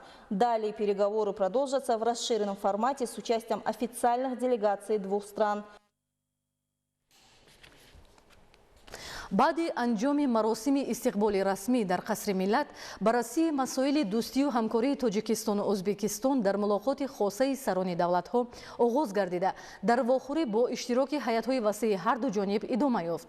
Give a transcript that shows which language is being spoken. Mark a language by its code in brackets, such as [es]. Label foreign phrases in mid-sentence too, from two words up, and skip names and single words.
[ru] Далее переговоры продолжатся в расширенном формате с участием официальных делегаций двух стран. [tg] баъди анҷоми маросими истиқболи расмӣ дар қасри миллат баррасии масоили дӯстию ҳамкории тоҷикистону ӯзбекистон дар мулоқоти хосаи сарони давлатҳо оғоз гардида дар вохӯрӣ бо иштироки ҳайатҳои васеи ҳарду ҷониб идома ёфт.